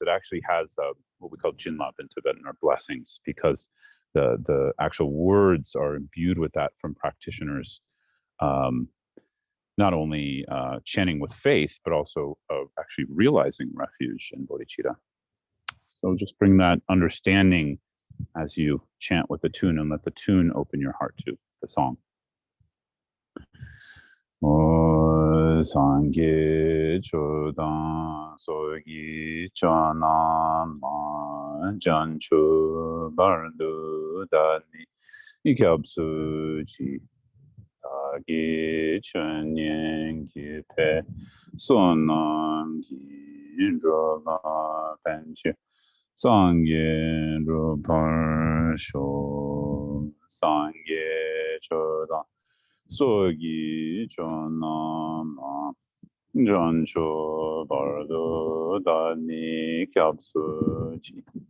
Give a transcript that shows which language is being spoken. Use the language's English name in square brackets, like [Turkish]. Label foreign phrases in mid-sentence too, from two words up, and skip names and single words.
[English] It actually has what we call jinlap in Tibetan, or blessings, because the actual words are imbued with that from practitioners, not only chanting with faith, but also actually realizing refuge and bodhicitta. So just bring that understanding as you chant with the tune, and let the tune open your heart to the song. [Tibetan] སངས་རྒྱས་ཆོས་དང་ཚོགས་ཀྱི་མཆོག་རྣམས་ལ་བྱང་ཆུབ་བར་དུ བདག་ནི་སྐྱབས་སུ་མཆི་བདག་གིས་སྦྱིན་སོགས་བགྱིས་པའི་བསོད་ནམས་ཀྱིས་འགྲོ་ལ་ཕན་ཕྱིར་སངས་རྒྱས་འགྲུབ་པར་ཤོག་སངས་རྒྱས་ཆོས་དང་ཚོགས་ཀྱི་མཆོག་རྣམས་ལ་བྱང་ཆུབ་བར་དུ་བདག་ནི་སྐྱབས་སུ་མཆི